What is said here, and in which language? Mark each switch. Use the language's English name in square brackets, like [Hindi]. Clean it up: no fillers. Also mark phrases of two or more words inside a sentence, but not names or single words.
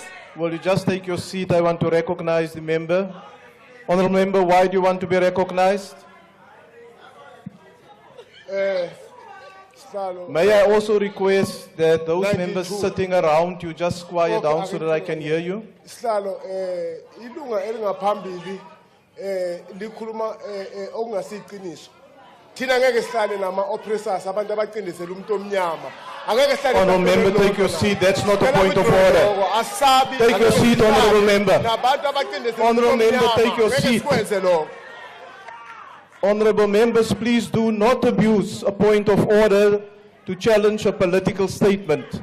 [English] Will you just take your seat? I want to recognize the member. Honorable member, why do you want to be recognized? May I also request that those members sitting around you just quiet down so that I can hear you? [Zulu] Sihlalo ilunga elingaphambili likhuluma okungasiqiniso. Thina ngeke sihlale nama oppressors abantu abaqindezela umuntu omnyama. Angeke sihlale. [English] Honorable member, take your seat. That's not a point of order. Take your seat, honorable member. Honorable member, take your seat. Honorable members, please do not abuse a point of order to challenge a political statement.